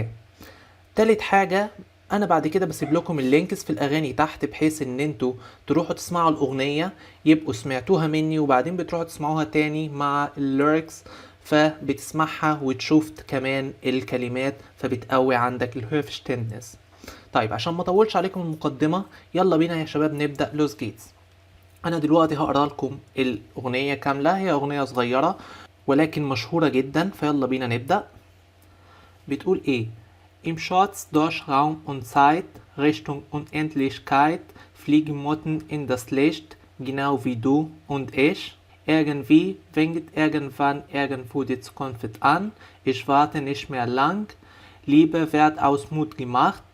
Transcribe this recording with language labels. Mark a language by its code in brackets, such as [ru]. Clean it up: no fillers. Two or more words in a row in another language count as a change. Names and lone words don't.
[ar] تالت حاجة، انا بعد كده بسيب لكم اللينكس في الاغاني تحت، بحيث ان انتوا تروحوا تسمعوا الاغنية يبقوا سمعتوها مني، وبعدين بتروحوا تسمعوها تاني مع الليركس، فبتسمعها وتشوف كمان الكلمات فبتقوي عندك الهيرفشتندنس. طيب عشان ما اطولش عليكم المقدمة، يلا بينا يا شباب نبدأ [de] los geht's. [ar] انا دلوقتي هقرا لكم الاغنية كاملة، هي اغنية صغيرة ولكن مشهورة جدا، فيلا بينا نبدأ. بتقول ايه: [de] Im Schatz durch Raum und Zeit, Richtung Unendlichkeit, fliegen Motten in das Licht, genau wie du und ich. Irgendwie winkt irgendwann irgendwo die Zukunft an. Ich warte nicht mehr lang. Liebe wird aus Mut gemacht.